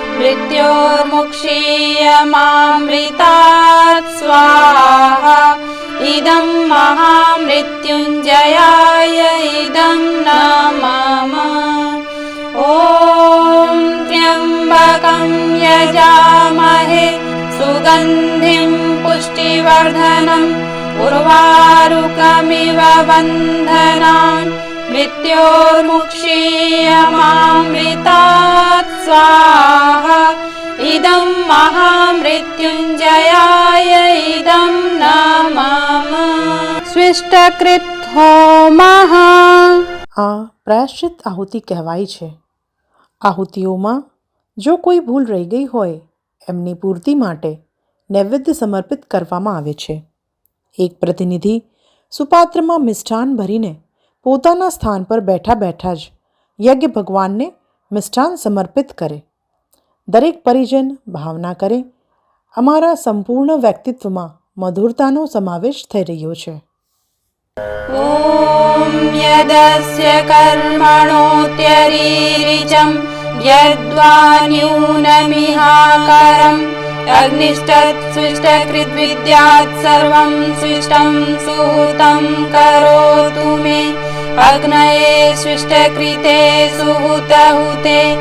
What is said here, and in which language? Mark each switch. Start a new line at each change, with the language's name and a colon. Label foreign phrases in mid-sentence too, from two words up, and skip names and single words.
Sanskrit: मृत्योर्मुक्षीयमामृतात् स्वाहा इदं महामृत्युञ्जयाय इदं न मम ॐ त्र्यम्बकं यजामहे सुगन्धिं पुष्टिवर्धनम् उर्वारुकमिव बन्धनान् मृत्योर्मुक्षीयमामृतात् स्वाहा इदं महामृत्युञ्जयाय इदं न मम स्विष्टकृत होमः
Gujarati: આ પ્રાયશ્ચિત આહુતિ કહેવાય છે. આહુતિઓમાં જો કોઈ ભૂલ રહી ગઈ હોય એમની પૂર્તિ માટે નૈવેદ્ય સમર્પિત કરવામાં આવે છે. એક પ્રતિનિધિ સુપાત્રમાં મિષ્ટાન ભરીને પોતાના સ્થાન પર બેઠા બેઠા જ યજ્ઞ ભગવાનને મિષ્ટાન સમર્પિત કરે. દરેક પરિજન ભાવના કરે, અમારા સંપૂર્ણ વ્યક્તિત્વમાં મધુરતાનો સમાવેશ થઈ રહ્યો છે.
Sanskrit: ॐ यदस्य कर्मणोऽत्यरीरिचं यद्वा न्यूनमिहाकरम् अग्निष्टत्सृष्टकृद्विद्यात् सर्वं सृष्टं सुहृतं करोतु मे अग्नये सृष्टकृते सुहृतहुते